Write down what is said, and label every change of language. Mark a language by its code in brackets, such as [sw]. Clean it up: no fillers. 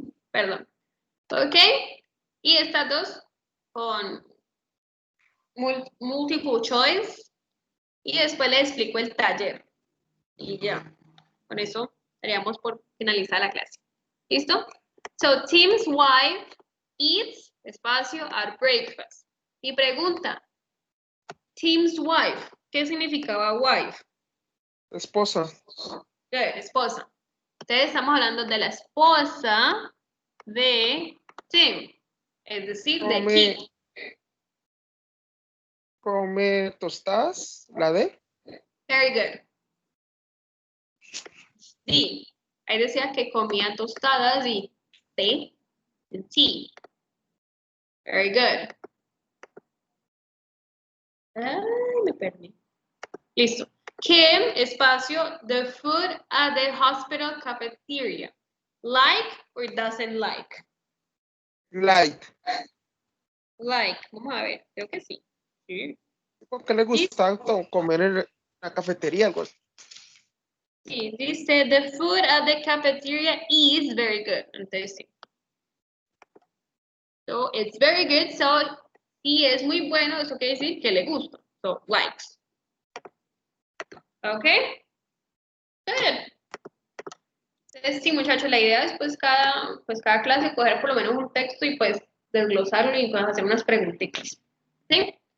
[es] Perdón. ¿Ok? Y estas dos con multiple choice. Y después le explico el taller. Y ya. Con eso estaríamos por finalizar la clase. ¿Listo? [en] So, Tim's wife eats, espacio, at breakfast. [es] Y pregunta, Tim's wife, ¿qué significaba wife? Esposa. Good, esposa. Entonces estamos hablando de la esposa de Tim, es decir, de Tim. Come tostadas, la D. [en] Very good. D. [es] Ahí decía que comía tostadas y té, tea. [en] Very good. [es] Ay, me perdí. Listo. [en] Kim, espacio, the food at the hospital cafeteria. Like or doesn't like? Like. [es] Like. Vamos a ver. Creo que sí. Sí. ¿Por qué le gusta comer en la cafetería? Algo así? Sí, dice, [en] the food at the cafeteria is very good. [es] Entonces, sí. [en] So, it's very good. [es] So, si es muy bueno, eso quiere decir que le gusta. [en] So, likes. [es] ¿Ok? Good. Entonces, sí, muchachos, la idea es pues cada clase coger por lo menos un texto y pues desglosarlo y pues hacer unas preguntitas. ¿Sí?